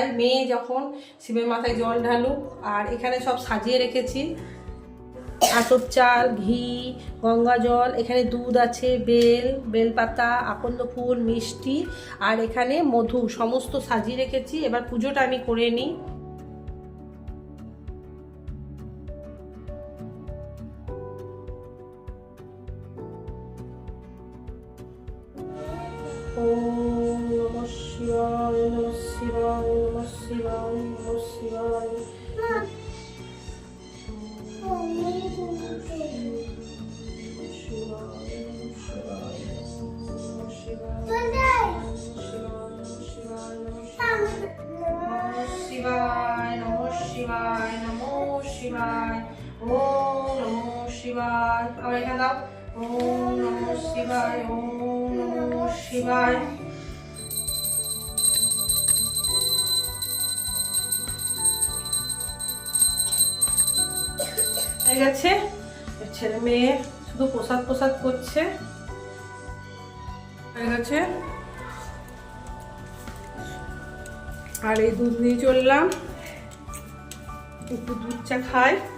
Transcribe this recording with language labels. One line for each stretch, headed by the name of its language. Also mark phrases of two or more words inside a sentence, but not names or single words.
Bangla: মেয়ে যখন শিবের মাথায় জল ঢালুক। আর এখানে সব সাজিয়ে রেখেছি, আতপ চাল, ঘি, গঙ্গা জল, এখানে দুধ আছে, বেলপাতা, আকন্দ ফুল, মিষ্টি, আর এখানে মধু, সমস্ত সাজিয়ে রেখেছি। এবার পুজোটা আমি করে নিই।
Sanskrit: ওম নমঃ শিবায়, নমঃ শিবায়, নমঃ শিবায়, নমঃ শিবায়। শিবায় নমঃ শিবায়, নমঃ শিবায়, ওম নমঃ শিবায়।
Bangla: আবার এখানে দাও,
Sanskrit: ওম নমঃ শিবায়, ওম নমঃ শিবায়।
Bangla: হয়ে গেছে। ছেলে মেয়ে শুধু প্রসাদ করছে, হয়ে গেছে। আর এই দুধ নিয়ে চললাম, একটু দুধ চা খাই।